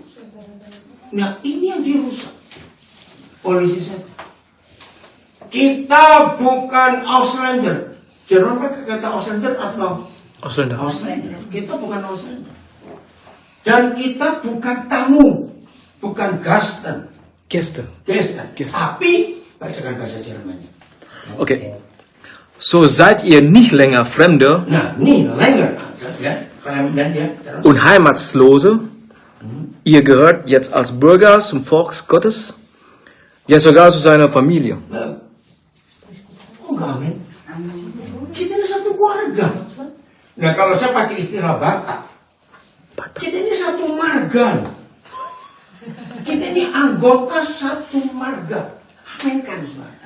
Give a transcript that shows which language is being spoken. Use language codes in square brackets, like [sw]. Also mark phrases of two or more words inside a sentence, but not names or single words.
[id] Nah, ini yang dirusak oleh si setan. Kita bukan Auslander. Jerman pakai kata Auslander atau Ausländer. Auslander. Kita bukan Auslander. Dan kita bukan tamu, bukan Gasten. Gäste. Gasten. Gasten. Tapi bacakan bahasa Jermannya. Okay. [de] So seid ihr nicht länger Fremde [id] Nah, ini länger. Ya, dan dia terus. [de] und Heimatslose. Ihr gehört jetzt als Bürger zum Volk Gottes, ja sogar zu seiner Familie. [id] Oh, enggak, amin. Kita ini satu keluarga. Nah, kalau saya pakai istilah Batak, kita ini satu marga. Kita ini anggota satu marga. Amin kan, saudara?